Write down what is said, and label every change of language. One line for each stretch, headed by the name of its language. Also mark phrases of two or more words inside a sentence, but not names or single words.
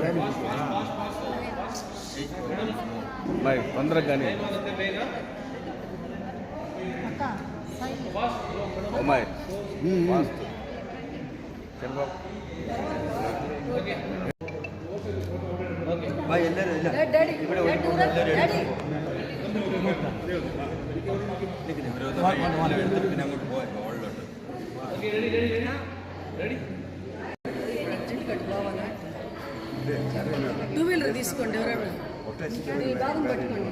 Hindi: भाई 15 गाने
English: oh my
Kannada: भाई ಎಲ್ಲರೂ ಇಲ್ಲ ಡ್ಯಾಡಿ ಈ ಕಡೆ ಹೋಗಿ ಡ್ಯಾಡಿ
Malayalam: പിന്നെ അങ്ങോട്ട് പോകാം
English: two wheeler
Telugu: తీసుకోండి ఎవరైనా ఈ బాదం పట్టుకోండి